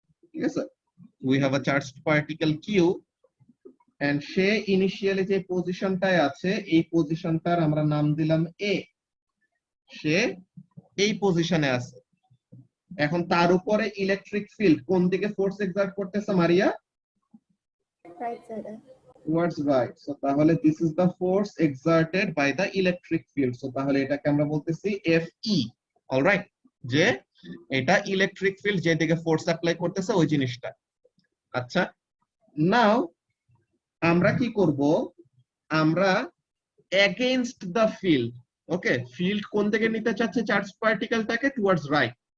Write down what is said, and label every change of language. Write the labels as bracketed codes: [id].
[bn] ঠিক আছে, [en] we have a charged particle q and [bn] say initially যে পজিশনটায় আছে এই পজিশনটার আমরা নাম দিলাম a, সে এই পজিশনে আছে। এখন তার উপরে ইলেকট্রিক ফিল্ড কোন দিকে ফোর্স এক্সার্ট করতেছে মারিয়া? [en] Right side. towards right. So [bn] তাহলে [en] this is the force exerted by the electric field. [bn] So তাহলে এটাকে আমরা বলতেছি FE. অলরাইট, যে এটা ইলেকট্রিক ফিল্ড যেদিকে ফোর্স অ্যাপ্লাই করতেছে ওই জিনিসটা। আচ্ছা, নাও আমরা কি করব, আমরা against the field, okay, field কোন দিকে নিতে চাচ্ছে চার্জ পার্টিকেলটাকে? Towards right.